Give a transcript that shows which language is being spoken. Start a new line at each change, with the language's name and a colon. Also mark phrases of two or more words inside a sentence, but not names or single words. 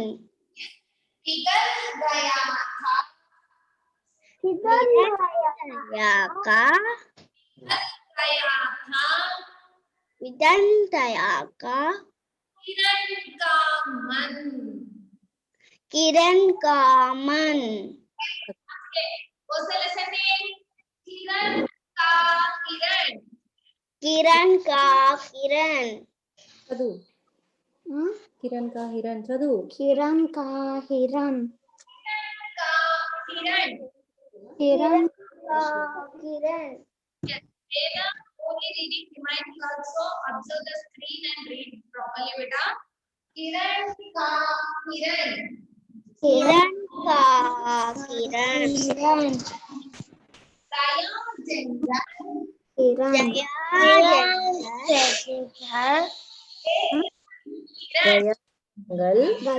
Hindi: पिघल गया था. पिघल गया था किरण का मन.
English: Okay. What's the lesson name?
Hindi: किरण का किरण. किरण का किरण.
Telugu: చదువు కిరణ్ కా హిరణ్ చదువు
Hindi: किरण का हिरण. का किरण. किरण का किरण.
English: Yes. Veda only reading reminding also observe the screen and read properly beta.
Hindi: किरण का किरण. किरण का किरण. दया जंगल. किरण किरण.